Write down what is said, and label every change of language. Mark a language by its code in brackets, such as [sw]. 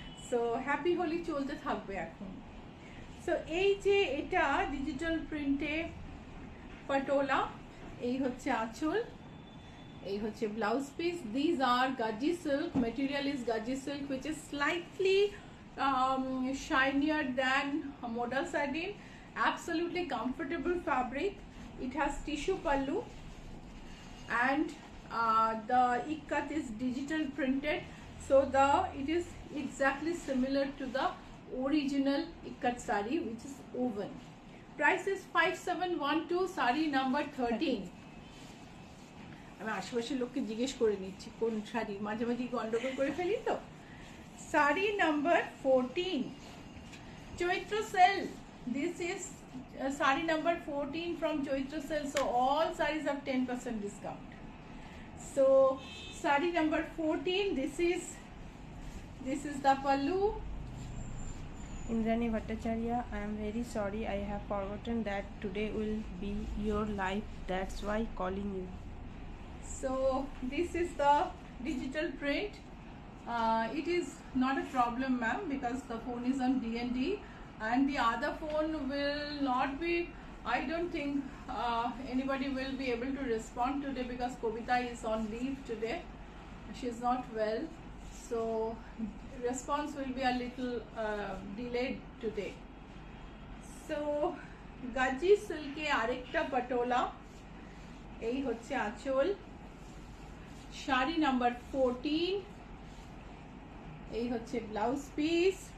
[bn] So happy Holi চলতে থাকবে এখন। সো এই যে এটা ডিজিটাল প্রিন্টে পাটোলা, এই হচ্ছে আঁচল, এই হচ্ছে blouse piece. [en] These are gaji silk, material is gaji silk which is slightly shinier than modal satin, absolutely comfortable fabric. It has tissue pallu and the ikkat is digital printed, so it is exactly similar to the original ikkat sari which is woven. Price is 5712, saree number 13. [bn] আমি আশেপাশের লোককে জিজ্ঞেস করে নিচ্ছি কোন শাড়ি, মাঝে মাঝে গন্ডগোল করে ফেলি তো। Sari number 14, Chaitra sell. [en] This is sari number 14 from Chaitra sale, so all sarees have 10% discount. So sari number 14, this is the pallu. Indrani Bhattacharya, I am very sorry, I have forgotten that today will be your live, that's why calling you. So this is the digital print. It is not a problem, ma'am, because the phone is on DND, and the other phone will not be, I don't think anybody will be able to respond today because Kavita is on leave today. She's not well, so response will be a little delayed today. [bn] So gaji silke arekta patola, এই হচ্ছে আঁচল, sari number 14, এই হচ্ছে blouse piece.